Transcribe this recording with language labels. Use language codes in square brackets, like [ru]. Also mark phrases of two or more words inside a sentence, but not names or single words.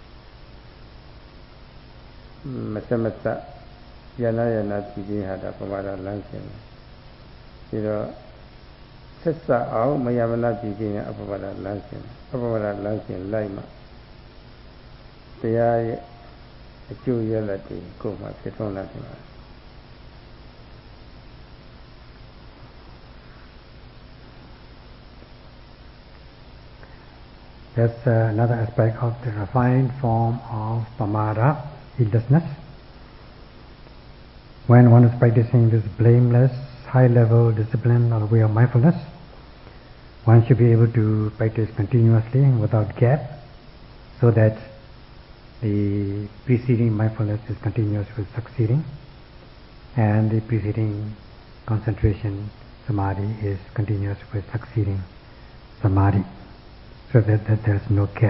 [my] မဆက်မဆက်ယန္တာပြည်ခြင်းဟာဒါပမာဒလမ်းစဉ်ပြီးတော့ဆက်စအောင်မယမနာပြည်ခြင်းအပမဒလမ်းစဉ်အပမဒလမ်းစဉ်လိုက်မှတရားရဲ့အကျိုးရလဒ်တွေကိုမှဖြစ်ထွန်းလာတယ် [en] That's another aspect of the refined form of pamada, heedlessness. When one is practicing this blameless, high-level discipline or way of mindfulness, one should be able to practice continuously without gap, so that the preceding mindfulness is continuous with succeeding, and the preceding concentration samadhi is continuous with succeeding samadhi, so that there is no gap.